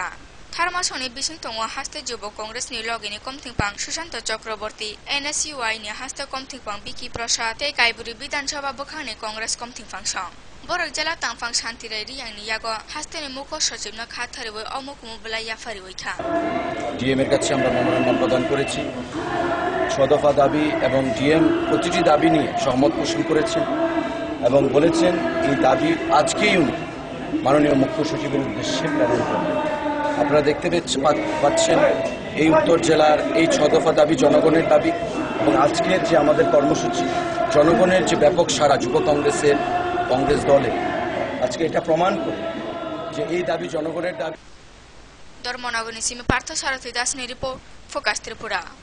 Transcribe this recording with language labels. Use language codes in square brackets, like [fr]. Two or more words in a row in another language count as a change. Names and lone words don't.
[trp] Tharma Soni Bising Tongwa Haste Jubo Congress ni Logini Komtipang Susanto Chakraborty NSUI ni Haste Komtipang Biki Prasad Te Kaiburi Bidan Sabha Bukhani Congress Komtipang Song. Borok Jela Tampang Shantirai Riyang ni Yago Haste ni Muko Sochibno Katharoi Omukumubulai Yafari Oika. [bn] ডিএম এর কাছে আমরা মনোনয়ন প্রদান করেছি 6 দফা দাবি এবং ডিএম প্রতিটি দাবি নিয়ে সহমত পোষণ করেছেন এবং বলেছেন এই দাবি আজকেই উনি মাননীয় মুখ্য সচিবের উদ্দেশ্যে প্রেরণ করবেন। আপনারা দেখতে পাচ্ছেন এই উত্তর জেলার এই 6 দফা দাবি জনগণের দাবি এবং আজকের যে আমাদের কর্মসূচি জনগণের যে ব্যাপক সাড়া যুব কংগ্রেসের কংগ্রেস দলে আজকে এটা প্রমাণ করে যে এই দাবি জনগণের দাবি। [trp] Dormonogoni Simi Partho Sarathi Das ni report Focus Tripura.